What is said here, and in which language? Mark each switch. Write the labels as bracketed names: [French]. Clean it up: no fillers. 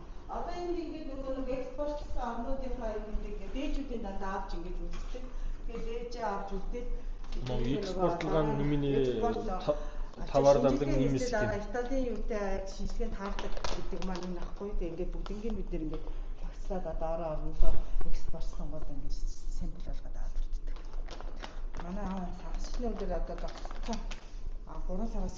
[Mongolian] Одоо энэ ингээд нөгөө экспортлсон орнуудынхаа юмыг дээжүүдийн дандаа авч ингээд үздэг. Тэгээд дээжээ авч үзээд [Kazakh] Мынау экспортлған немене товардардың немесі екен. [Mongolian] Италийн юутай шинжилгээнд таардаг гэдэг маань энэ ахгүй. Тэгээд ингээд бүгднийг бид нэр ингээд багцлаад одоо орон орноо экспортлсон гол ингээд сэмпл болгоод аваад ирдэг. Манай сарсны өдөр одоо 3 сараас